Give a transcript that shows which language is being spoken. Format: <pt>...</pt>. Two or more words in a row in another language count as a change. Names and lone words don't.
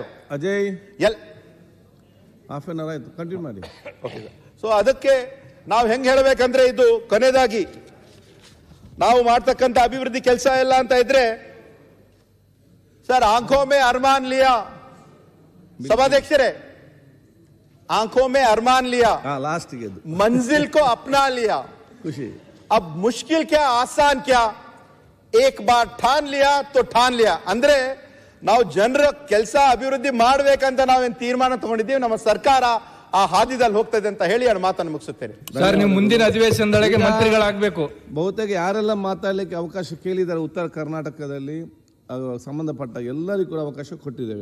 <kn>ಅಜಯ್</kn> <en>half an hour</en> <kn>ಆಯ್ತು, ಕಂಟಿನ್ಯೂ ಮಾಡಿ. ಸೊ ಅದಕ್ಕೆ ನಾವು ಹೆಂಗ್ ಹೇಳ್ಬೇಕಂದ್ರೆ ಇದು ಕೊನೆಯದಾಗಿ ನಾವು ಮಾಡ್ತಕ್ಕಂಥ ಅಭಿವೃದ್ಧಿ ಕೆಲಸ ಇಲ್ಲ ಅಂತ ಇದ್ರೆ ಸರ್</kn> <hi>आंखों में अरमान लिया</hi> <kn>ಸಭಾಧ್ಯಕ್ಷರೇ,</kn> <hi>आंखों में अरमान लिया, लास्ट मंजिल को अपना लिया, खुशी अब मुश्किल क्या आसान क्या, एक बार ठान लिया तो ठान लिया.</hi> <kn>ಅಂದ್ರೆ ನಾವು ಜನರ ಕೆಲಸ ಅಭಿವೃದ್ಧಿ ಮಾಡಬೇಕಂತ ನಾವೇನು ತೀರ್ಮಾನ ತಗೊಂಡಿದ್ದೀವಿ, ನಮ್ಮ ಸರ್ಕಾರ ಆ ಹಾದಿದಲ್ಲಿ ಹೋಗ್ತದೆ ಅಂತ ಹೇಳಿ ನಾನು ಮಾತನ್ನು ಮುಗಿಸುತ್ತೇನೆ. ಸರ್, ನೀವು ಮುಂದಿನ ಅಧಿವೇಶನದೊಳಗೆ ಮಂತ್ರಿಗಳಾಗಬೇಕು. ಬಹುತೇಕ ಯಾರೆಲ್ಲ ಮಾತಾಡಲಿಕ್ಕೆ ಅವಕಾಶ ಕೇಳಿದ್ದಾರೆ ಉತ್ತರ ಕರ್ನಾಟಕದಲ್ಲಿ ಸಂಬಂಧಪಟ್ಟ ಎಲ್ಲರಿಗೂ ಕೂಡ ಅವಕಾಶ ಕೊಟ್ಟಿದ್ದೇವೆ.</kn>